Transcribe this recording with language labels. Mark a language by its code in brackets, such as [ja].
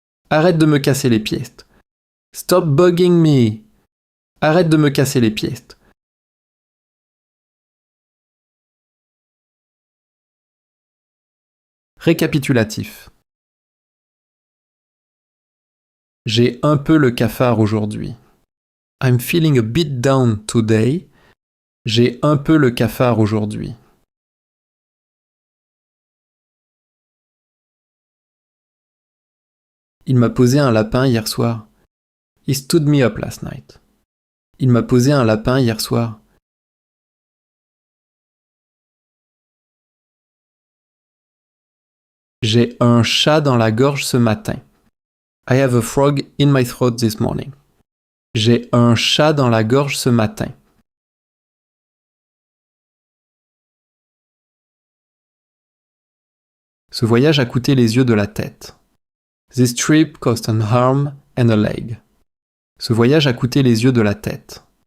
[fr] Arrête de me casser les pieds. [en] Stop bugging me. [fr] Arrête de me casser les pieds. Récapitulatif. J'ai un peu le cafard aujourd'hui. [en] I'm feeling a bit down today. [fr] J'ai un peu le cafard aujourd'hui. Il m'a posé un lapin hier soir. [en] He stood me up last night. [fr] Il m'a posé un lapin hier soir. J'ai un chat dans la gorge ce matin. [en] I have a frog in my throat this morning. [fr] J'ai un chat dans la gorge ce matin. Ce voyage a coûté les yeux de la tête. [en] This trip cost an arm and a leg. [fr] Ce voyage a coûté les yeux de la tête.